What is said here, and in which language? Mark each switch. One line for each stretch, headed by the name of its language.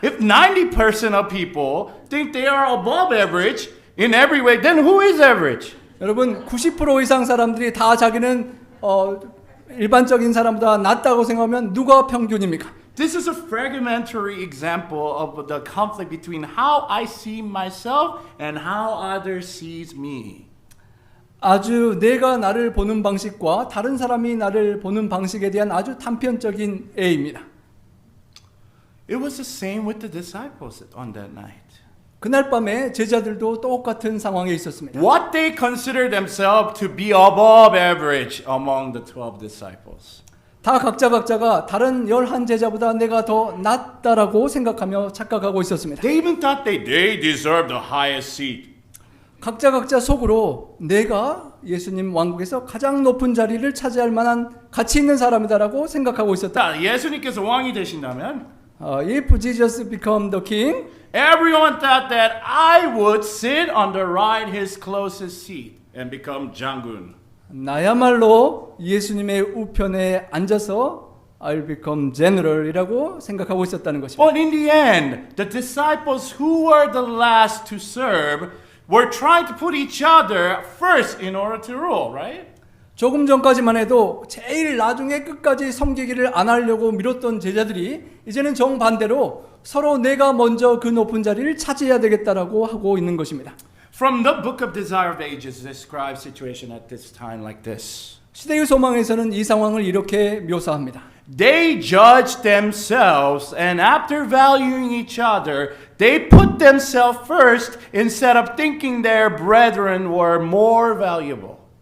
English: If 90% of people think they are above average in every way, then who is average?
Korean: 여러분 90% 이상 사람들이 다 자기는 일반적인 사람보다 낫다고 생각하면 누가 평균입니까?
English: This is a fragmentary example of the conflict between how I see myself and how others sees me.
Korean: 아주 내가 나를 보는 방식과 다른 사람이 나를 보는 방식에 대한 아주 단편적인 A입니다.
English: It was the same with the disciples on that night.
Korean: 그날 밤에 제자들도 똑같은 상황에 있었습니다.
English: What they consider themselves to be above average among the 12 disciples.
Korean: 다 각자가 다른 11 제자보다 내가 더 낫다라고 생각하며 착각하고 있었습니다.
English: They even thought they deserved the highest seat.
Korean: 각자 속으로 내가 예수님 왕국에서 가장 높은 자리를 차지할 만한 가치 있는 사람이다라고 생각하고 있었다. 자, 예수님께서 왕이 되신다면
English: If Jesus become the king, everyone thought that I would sit on the right his closest seat and become 장군.
Korean: 나야말로 예수님의 우편에 앉아서
English: I'll become general
Korean: 이라고 생각하고 있었다는 것입니다.
English: But in the end, the disciples who were the last to serve were trying to put each other first in order to rule, right?
Korean: 조금 전까지만 해도 제일 나중에 끝까지 섬기기를 안 하려고 미뤘던 제자들이 이제는 정반대로 서로 내가 먼저 그 높은 자리를 차지해야 되겠다라고 하고 있는 것입니다.
English: From the book of Desire of Ages describes situation at this time like this.
Korean: 시대의 소망에서는 이 상황을 이렇게 묘사합니다.
English: They judged themselves, and after valuing each other, they put themselves first instead of thinking their brethren were more valuable.